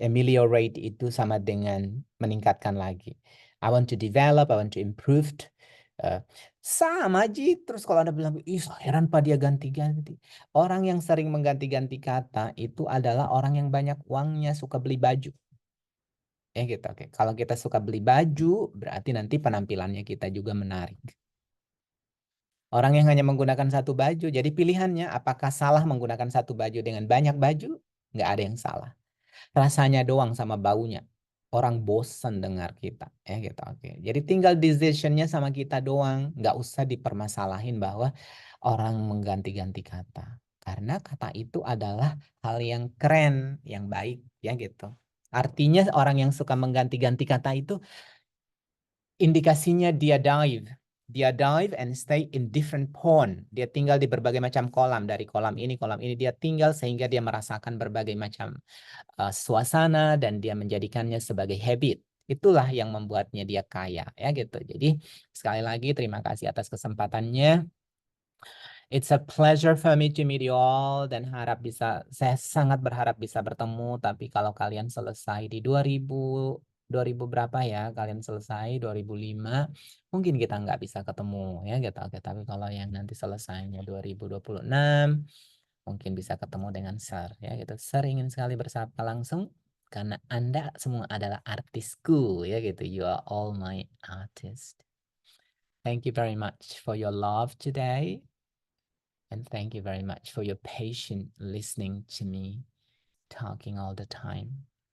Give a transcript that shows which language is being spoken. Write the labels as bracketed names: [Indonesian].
[Indonesian] Ameliorate itu sama dengan meningkatkan lagi. [English] I want to develop, I want to improve. [Indonesian] Sama aja. Terus kalau Anda bilang, ih heran Pak dia ganti-ganti. Orang yang sering mengganti-ganti kata itu adalah orang yang banyak uangnya, suka beli baju. Gitu. Oke. Kalau kita suka beli baju, berarti nanti penampilannya kita juga menarik. Orang yang hanya menggunakan satu baju, jadi pilihannya apakah salah menggunakan satu baju dengan banyak baju? Nggak ada yang salah. Rasanya doang sama baunya. Orang bosen dengar kita. Gitu. Oke. Jadi tinggal decisionnya sama kita doang. Nggak usah dipermasalahin bahwa orang mengganti-ganti kata. Karena kata itu adalah hal yang keren, yang baik. Ya gitu. Artinya orang yang suka mengganti-ganti kata itu indikasinya dia dive. [English] Dia dive and stay in different pond. [Indonesian] Dia tinggal di berbagai macam kolam. Dari kolam ini dia tinggal sehingga dia merasakan berbagai macam suasana dan dia menjadikannya sebagai habit. Itulah yang membuatnya dia kaya. Ya gitu. Jadi sekali lagi terima kasih atas kesempatannya. [English] It's a pleasure for me to meet you all [Indonesian] dan saya sangat berharap bisa bertemu. Tapi kalau kalian selesai di 2000 berapa ya, kalian selesai 2005, mungkin kita nggak bisa ketemu ya gitu. Oke, tapi kalau yang nanti selesainya 2026, mungkin bisa ketemu dengan Sir ya gitu. Sir ingin sekali bersapa langsung karena Anda semua adalah artisku ya gitu. [English] You are all my artist. Thank you very much for your love today. And thank you very much for your patient listening to me talking all the time.